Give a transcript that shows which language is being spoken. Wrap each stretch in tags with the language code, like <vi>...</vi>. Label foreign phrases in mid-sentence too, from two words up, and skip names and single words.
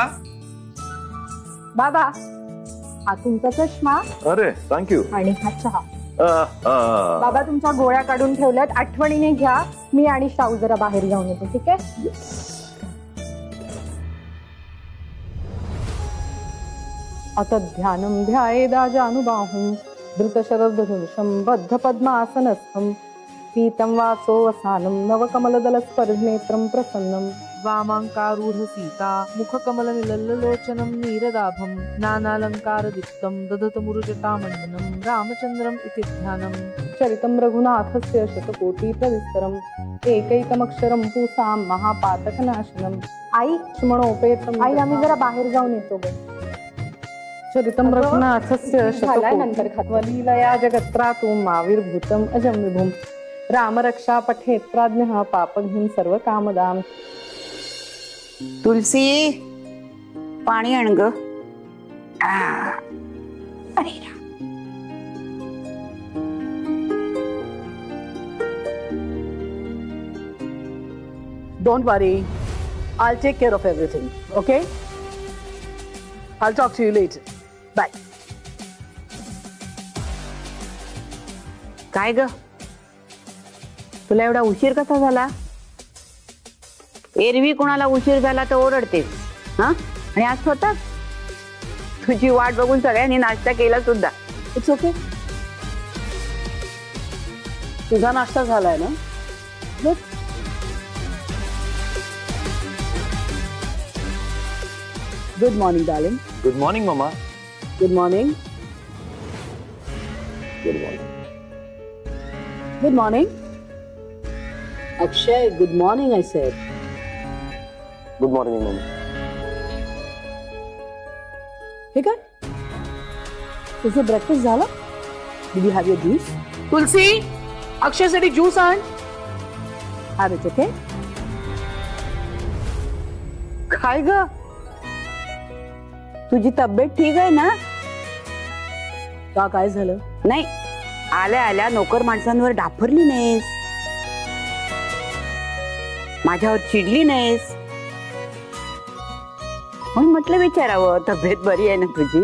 <mr>बाबा, हा तुमचा चष्मा. अरे थँक्यू. आणि हा चहा. बाबा तुमच्या गोळ्या काढून ठेवल्यात, आठवणीने घ्या. मी आणि शाहू जरा बाहेर जाऊन येतो, ठीक आहे?</mr> <sa>आता ध्यानं ध्यायेदा जानुबाहुं धृतशरधनुषं बद्ध पद्मासनस्थं पीतं वासोवसानं नवकमलदलस्पर्धनेत्रं प्रसन्नं वामांकारूढ सीता मुखकमलनिलल्लोचनं नीरदाभं नानालंकारदीप्तं दधतमुरुजटामण्डनं रामचन्द्रम् इति ध्यानं चरितं रघुनाथस्य शतकोटिप्रविस्तरम् एकैकमक्षरं पूसां महापातकनाशनम्. आई स्मरणोपेतं.</sa> <mr>आई आम्ही जरा बाहेर जाऊन येतो ग.</mr> <sa>चरितं रघुनाथस्य शतकोटिप्रविस्तरं जगत्रातु माविर्भूतम् अजं विभुम् रामरक्षा पठेत् प्राज्ञः पापघ्निं सर्वकामदाम्.</sa> <mr>तुलसी, पाणी आण ग.</mr> <en>Don't worry, I'll take care of everything, okay? I'll talk to you later. Bye.</en> <mr>काय ग, तुला एवढा उशीर कसा झाला? एरवी कोणाला उशीर झाला तर ओरडतेस, हा? आणि आज स्वतः तुझी वाट बघून सगळ्यांनी नाश्ता केला सुद्धा.</mr> <en>It's okay.</en> <mr>तुझा नाश्ता झालाय ना?</mr> <en>Good. Good morning, darling. good morning mamma. Good morning. good morning. Good morning. Akshay, good morning, I said. good morning mamma.</en> <mr>हे काय? तुझं ब्रेकफास्ट झाला?</mr> <en>Did you have your juice?</en> <mr>तुलसी, अक्षयसाठी ज्यूस आण.</mr> <en>Have it, okay?</en> <mr>काय ग, तुझी तब्येत ठीक आहे ना? का काय झालं? नाही, आल्या आल्या नोकर माणसांवर डाफरली नाहीस, माझ्यावर चिडली नाहीस, म्हणून म्हटलं विचारावं तब्येत बरी आहे ना तुझी.</mr>